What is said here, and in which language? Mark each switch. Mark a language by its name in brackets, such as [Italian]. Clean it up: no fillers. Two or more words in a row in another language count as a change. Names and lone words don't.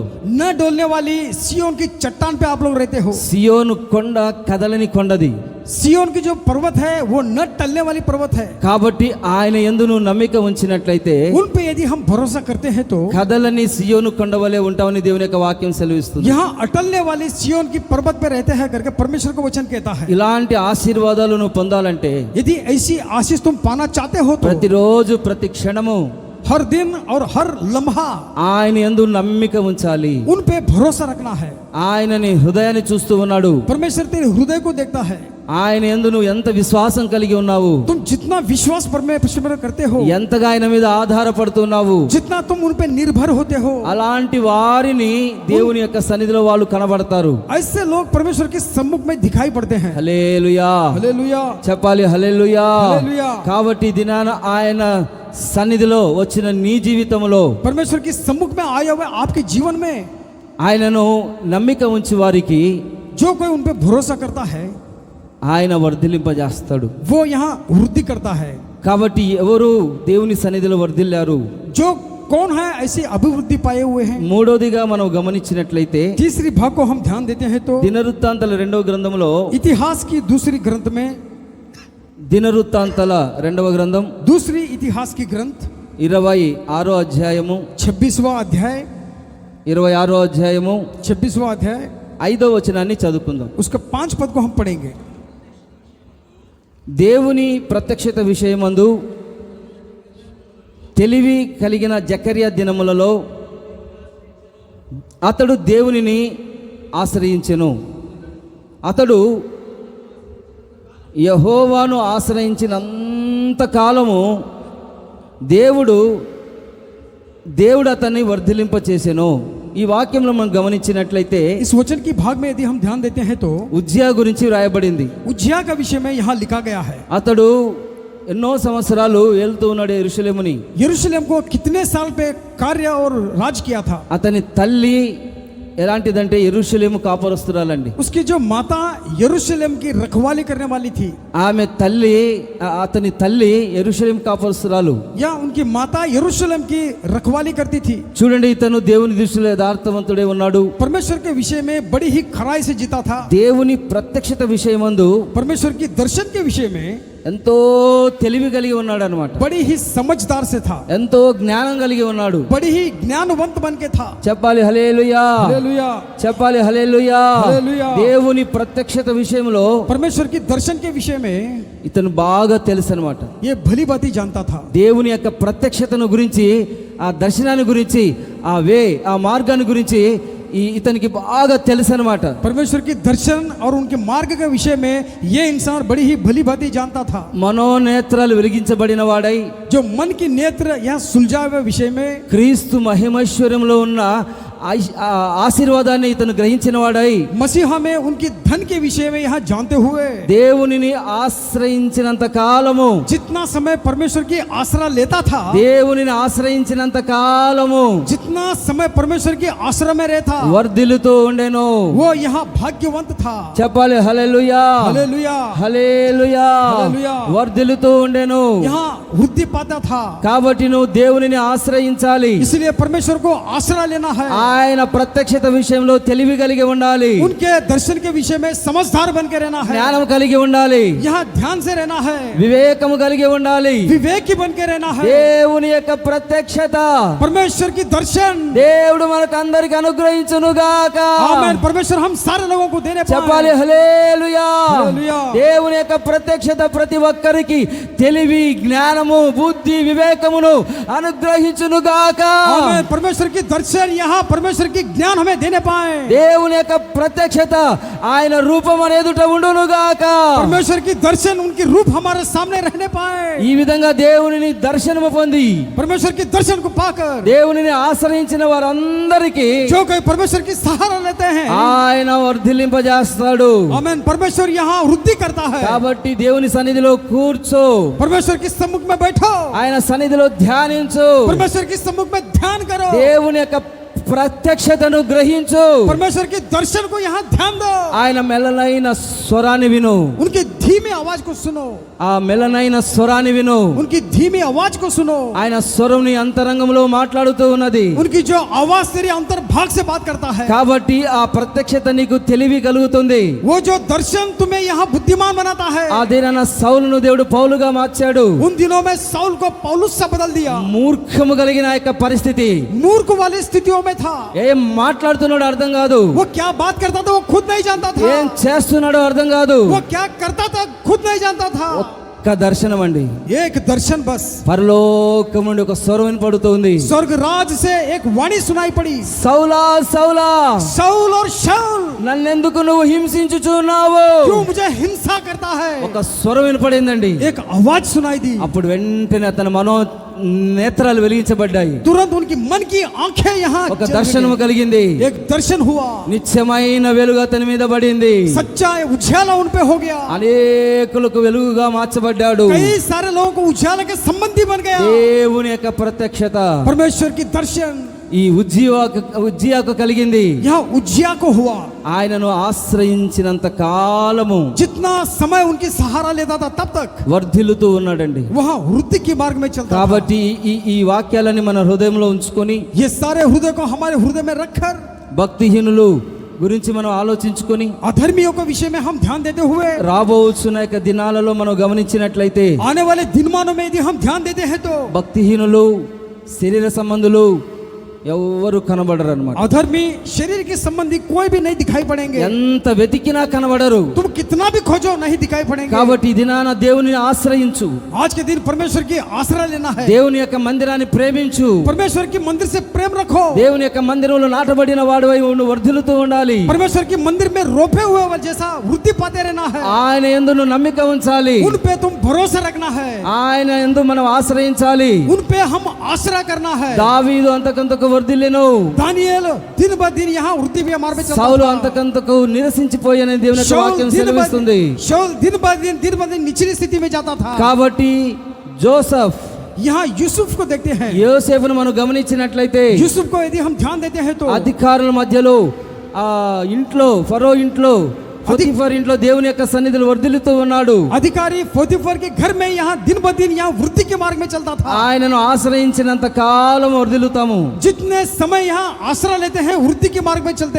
[Hindi] न डोलने वाली सियोन की चट्टान पे आप लोग रहते हो। [Telugu] సియోను కొండ కదలని కొండది. [Hindi] सियोन की जो पर्वत है वो न टलने वाली पर्वत है। [Telugu] కాబట్టి ఆయన యందు నువ్వు నమ్మిక ఉంచినట్లయితే [Hindi] उन पे यदि हम भरोसा करते हैं तो [Telugu] కదలని సియోను కొండవలె ఉంటావని దేవుని యొక్క వాక్యం సెలవిస్తుంది. [Hindi] यहाँ अटलने वाली सियोन की पर्वत पे रहते हैं करके परमेश्वर का वचन कहता है। [Telugu] ఇలాంటి ఆశీర్వాదాలు నువ్వు పొందాలంటే [Hindi] यदि ऐसी आशीष तुम पाना चाहते हो तो [Telugu] ప్రతిరోజు ప్రతి క్షణము [Hindi] हर दिन और हर लम्हा [Telugu] ఆయన యందు నమ్మిక ఉంచాలి. [Hindi] उन पे भरोसा रखना है। [Telugu] ఆయన నీ హృదయాన్ని చూస్తూ ఉన్నాడు. [Hindi] परमेश्वर तेरे हृदय को देखता है। [Telugu] ఆయన యందు నువ్వు ఎంత విశ్వాసం కలిగి ఉన్నావు, [Hindi] तुम जितना विश्वास परमेश्वर करते हो, [Telugu] ఎంతగా ఆయన మీద ఆధారపడుతున్నావు, [Hindi] जितना तुम उन पे निर्भर होते हो, [Telugu] అలాంటి వారిని దేవుని యొక్క సన్నిధిలో వాళ్ళు కనబడతారు. [Hindi] ऐसे लोग परमेश्वर के सम्मुख में दिखाई पड़ते हैं। [Telugu] హల్లెలూయా, [Hindi] हालेलुया, [Telugu] చెప్పాలి హల్లెలూయా. హల్లెలూయా. కాబట్టి ఈ దినాన ఆయన సన్నిధిలో వచ్చిన నీ జీవితంలో [Hindi] परमेश्वर के सम्मुख में आए हुए आपके जीवन में [Telugu] ఆయనను నమ్మిక ఉంచి వారికి [Hindi] जो कोई उन पे भरोसा करता है [Telugu] ఆయన వర్ధిలింపజేస్తాడు. [Hindi] वो यहाँ वृद्धि करता है। [Telugu] కాబట్టి ఎవరు దేవుని సన్నిధిలో వర్ధిల్లారు? [Hindi] जो कौन है ऐसी अभिवृद्धि पाए हुए हैं? [Telugu] మూడోదిగా మనం గమనించినట్లయితే [Hindi] तीसरी भाग को हम ध्यान देते हैं तो [Telugu] దినవృత్తాంతాల 2వ గ్రంథంలో, [Hindi] इतिहास की दूसरी ग्रंथ में, [Telugu] దినవృత్తాంతాల 2వ గ్రంథం [Hindi] दूसरी इतिहास की ग्रंथ [Telugu] 26వ అధ్యాయము [Hindi] 26वां अध्याय, [Telugu] 26వ అధ్యాయము [Hindi] 26वां अध्याय [Telugu] 5వ వచనాన్ని చదువుకుందాం. [Hindi] उसका 5 पद को हम पढ़ेंगे। [Telugu] దేవుని ప్రత్యక్షత విషయమందు తెలివి కలిగిన జకర్యా దినములలో అతడు దేవునిని ఆశ్రయించెను. అతడు యెహోవాను ఆశ్రయించినంత కాలము దేవుడు అతన్ని వర్ధిలింపచేసెను. ఈ వాక్యంలో మనం గమనించినట్లయితే [Hindi] इस वचन की भाग में यदि हम ध्यान देते हैं तो [Telugu] ఉజ్జియా గురించి వ్రాయబడింది. [Hindi] उज्जिया का विषय में यहाँ लिखा गया है। [Telugu] అతడు ఎన్నో సంవత్సరాలు ఏలుతూ ఉన్నాడు యెరూషలేముని. [Hindi] यरूशलेम को कितने साल पे कार्य और राज किया था। [Telugu] అతని తల్లి ఎలాంటిదంటే యెరూషలేము కాపరస్తురాలండి. [Hindi] उसकी जो माता यरूशलेम की रखवाली करने वाली थी, [Telugu] అతని తల్లి యెరూషలేము కాపరస్తురాలు. [Hindi] या उनकी माता यरूशलेम की रखवाली करती थी। [Telugu] చూడండి, ఇతను దేవుని దృష్టిలో యథార్థవంతుడే ఉన్నాడు. [Hindi] परमेश्वर के विषय में बड़ी ही खराई से जीता था। [Telugu] దేవుని ప్రత్యక్షత విషయమందు [Hindi] परमेश्वर की दर्शन के विषय में [Telugu] ఎంతో తెలివి కలిగి ఉన్నాడు అనమాట, [Hindi] बड़ी ही समझदार से था, [Telugu] ఎంతో జ్ఞానం కలిగి ఉన్నాడు. [Hindi] बड़ी ही ज्ञानवंत बन के था। [Telugu] చెప్పాలి హల్లెలూయా, [Hindi] हालेलुया, [Telugu] చెప్పాలి హల్లెలూయా. హల్లెలూయా. దేవుని ప్రత్యక్షత విషయంలో [Hindi] परमेश्वर की दर्शन के विषय में [Telugu] ఇతను బాగా తెలుసు అనమాట. [Hindi] ये भली बात जानता था। [Telugu] దేవుని యొక్క ప్రత్యక్షతను గురించి, ఆ దర్శనాన్ని గురించి, ఆ మార్గాన్ని గురించి ఇతనికి బాగా తెలుసు అనమాట. [Hindi] परमेश्वर की दर्शन और उनके मार्ग के विषय में ये इंसान बड़ी ही भली बातें जानता था। [Telugu] మనోనేత్రాలు వెలిగించబడిన వాడై, [Hindi] जो मन की नेत्र यहाँ सुलझा हुए विषय में [Telugu] క్రీస్తు మహిమైశ్వర్యంలో ఉన్న ఆశీర్వాదాన్ని ఇతను గ్రహించిన వాడై, [Hindi] मसीहा में उनकी धन के विषय में यहाँ जानते हुए [Telugu] దేవునిని ఆశ్రయించినంత కాలము, [Hindi] जितना समय परमेश्वर की आसरा लेता था, [Telugu] దేవునిని ఆశ్రయించినంత కాలము [Hindi] जितना समय परमेश्वर की आसरा में रहता, [Telugu] వర్ధిల్లుతూ ఉండెను. [Hindi] वो यहाँ भाग्यवंत था। [Telugu] చెప్పాలి హల్లెలూయా, [Hindi] हालेलुया, [Telugu] హల్లెలూయా. హల్లెలూయా. వర్ధిల్లుతూ ఉండెను. [Hindi] यहाँ वृद्धि पाता था। [Telugu] కాబట్టి నువ్వు దేవునిని ఆశ్రయించాలి. [Hindi] इसलिए परमेश्वर को आसरा लेना है। [Telugu] ఆయన ప్రత్యక్షత విషయంలో తెలివి కలిగి ఉండాలి, [Hindi] उनके दर्शन के विषय में समझदार बन के रहना है। [Telugu] జ్ఞానం కలిగి ఉండాలి, [Hindi] यहाँ ध्यान से रहना है, [Telugu] వివేకము కలిగి ఉండాలి. [Hindi] विवेकी बन के रहना है। [Telugu] దేవుని యొక్క ప్రత్యక్షత [Hindi] परमेश्वर की दर्शन [Telugu] దేవుడు మనకు అందరికి అనుగ్రహించునుగాక. [Hindi] आमीन। परमेश्वर हम सारे लोगों को देने [Telugu] చెప్పాలి [Hindi] पाए। [Telugu] హల్లెలూయా. హల్లెలూయా. దేవుని యొక్క ప్రత్యక్షత ప్రతి ఒక్కరికి తెలివి, జ్ఞానము, బుద్ధి, వివేకమును అనుగ్రహించునుగాక. [Hindi] आमीन। परमेश्वर की दर्शन यहाँ परमेश्वर की ज्ञान हमें देने पाए। [Telugu] దేవుని యొక్క ప్రత్యక్షత ఆయన రూపం అనే ఎదుట ఉండునుగాక. [Hindi] परमेश्वर की दर्शन उनकी रूप हमारे सामने रहने पाए। [Telugu] ఈ విధంగా దేవునిని దర్శనము పొంది [Hindi] परमेश्वर की दर्शन को पाकर [Telugu] దేవునిని ఆశ్రయించిన వారందరికీ [Hindi] जो कोई परमेश्वर की सहारा लेते हैं, [Telugu] ఆయన వర్ధిల్లింపజేస్తాడు. [Hindi] आमीन, परमेश्वर यहाँ वृद्धि करता है। [Telugu] కాబట్టి దేవుని సన్నిధిలో కూర్చో, [Hindi] परमेश्वर के सम्मुख में बैठो, [Telugu] ఆయన సన్నిధిలో ధ్యానించు, [Hindi] परमेश्वर के सम्मुख में ध्यान करो, [Telugu] దేవుని యొక్క ప్రత్యక్షతను గ్రహించు, [Hindi] परमेश्वर के दर्शन को यहाँ ध्यान दो, [Telugu] ఆయన మెల్లనైన స్వరాన్ని విను, [Hindi] उनकी धीमी आवाज को सुनो, [Telugu] ఆ మెల్లనైన స్వరాన్ని విను. [Hindi] उनकी धीमी आवाज को सुनो। [Telugu] ఆయన స్వరం నీ అంతరంగంలో మాట్లాడుతూ ఉన్నది. [Hindi] उनकी जो आवाज तेरी अंतर्भाग से बात करता है, [Telugu] కాబట్టి ఆ ప్రత్యక్షత నీకు తెలివి కలుగుతుంది. [Hindi] वो जो दर्शन तुम्हें यहाँ बुद्धिमान बनाता है। [Telugu] ఆ దినాన సౌలును దేవుడు పౌలుగా మార్చాడు. [Hindi] उन दिनों में साउल को पौलुस से बदल दिया। [Telugu] మూర్ఖము కలిగిన యొక్క పరిస్థితి, [Hindi] मूर्ख वाली स्थितियों में था। [Telugu] ఏం మాట్లాడుతున్నాడో అర్థం కాదు, [Hindi] वो क्या बात करता था वो खुद नहीं जानता [Telugu] ఏం [Hindi] था, [Telugu] చేస్తున్నాడో అర్థం కాదు. [Hindi] वो क्या करता था खुद नहीं जानता था। [Telugu] ఒక్క దర్శనం అండి, [Hindi] एक दर्शन बस, [Telugu] పరలోకం నుండి ఒక స్వరం వినపడుతుంది. [Hindi] स्वर्ग राज से एक वाणी सुनाई पड़ी, [Telugu] సౌలా సౌలా, [Hindi] शाऊल और शाऊल [Telugu] నన్నెందుకు నువ్వు హింసించుచున్నావు? [Hindi] क्यों मुझे हिंसा करता है। [Telugu] ఒక స్వరం వినపడిందండి. [Hindi] एक आवाज सुनाई दी, [Telugu] అప్పుడు వెంటనే అతని నేత్రాలు వెలిగించబడ్డాయి. [Hindi] तुरंत उनकी मन की आंखें यहाँ [Telugu] ఒక [Hindi] जल [Telugu] దర్శనము [Hindi] गई। [Telugu] కలిగింది. [Hindi] एक दर्शन हुआ, [Telugu] నిత్యమైన వెలుగు అతని మీద పడింది. [Hindi] सच्चा उजाला उन पे हो गया, [Telugu] అనేకులకు వెలుగుగా మార్చబడ్డాడు. [Hindi] कई सारे लोगों को उजाला के संबंधी बन गया। [Telugu] దేవుని యొక్క ప్రత్యక్షత [Hindi] परमेश्वर की दर्शन [Telugu] ఈ ఉజ్జియాకు కలిగింది. [Hindi] यहाँ उज्जिया को हुआ। [Telugu] ఆయనను ఆశ్రయించినంత కాలము [Hindi] जितना समय उनकी सहारा लेता था तब तक [Telugu] వర్ధిల్లుతూ ఉన్నాడండి. [Hindi] वहाँ वृद्धि के मार्ग में चलता था। [Telugu] కాబట్టి ఈ వాక్యాలని మన హృదయంలో ఉంచుకొని [Hindi] ये सारे हृदय को हमारे हृदय में रखकर [Telugu] భక్తిహీనులు గురించి మనం ఆలోచించుకొని [Hindi] अधर्मियों के विषय में हम ध्यान देते हुए [Telugu] రాబోతున్న యొక్క దినాలలో మనం గమనించినట్లయితే [Hindi] आने वाले दिनमानों में यदि हम ध्यान देते हैं तो [Telugu] భక్తిహీనులు, శరీర సంబంధులు ఎవరు కనబడరు అన్నమాట. [Hindi] अधर्मी शरीर के संबंधी कोई भी नहीं दिखाई पड़ेंगे। [Telugu] ఎంత వెతికినా కనబడరు. [Hindi] तुम कितना भी खोजो नहीं दिखाई पड़ेंगे। [Telugu] కాబట్టి ఈ దినాన దేవుని ఆశ్రయించు, [Hindi] आज के दिन परमेश्वर की आसरा लेना है, [Telugu] దేవుని యొక్క మందిరాన్ని ప్రేమించు, [Hindi] परमेश्वर की मंदिर से प्रेम रखो, [Telugu] దేవుని యొక్క మందిరంలో నాటబడిన వాడివై నువ్వు వర్ధిల్లుతూ ఉండాలి. [Hindi] परमेश्वर की मंदिर में रोपे हुए जैसा वृद्धि पाते रहना है, [Telugu] ఆయన యందు నువ్వు నమ్మిక ఉంచాలి, [Hindi] उन पे तुम भरोसा रखना है, [Telugu] ఆయన యందు మనం ఆశ్రయించాలి. [Hindi] उन पे हम आसरा करना है। [Telugu] దావీదు అంతకంతకు వర్ధిల్లెను, [Hindi] दानिయేल दिन ब दिन यहाँ वृद्धि भी हमारे पे चलता [Telugu] సౌలు [Hindi] था। [Telugu] అంతకంతకు నిరసించిపోయని దేవుని యొక్క వాక్యం సెలవిస్తుంది. [Hindi] शाऊल दिन ब दिन निचली स्थिति में जाता था। [Telugu] కాబట్టి జోసెఫ్, [Hindi] यहाँ यूसुफ को देखते हैं। [Telugu] యోసేపును మనం గమనించినట్లయితే [Hindi] यूसुफ को यदि हम ध्यान देते हैं तो [Telugu] అధికారుల మధ్యలో ఆ ఇంట్లో, ఫరో ఇంట్లో పొతిఫర్ ఇంట్లో దేవుని యొక్క సన్నిధిలో వర్ధిల్లుతూ ఉన్నాడు. [Hindi] अधिकारी पोतीफर के घर में यहाँ दिन ब दिन यहाँ वृद्धि के मार्ग में चलता था. [Telugu] ఆయనను ఆశ్రయించినంత కాలం వర్ధిల్లుతాము. [Hindi] जितने समय यहाँ आश्रय लेते हैं वृद्धि के मार्ग में चलते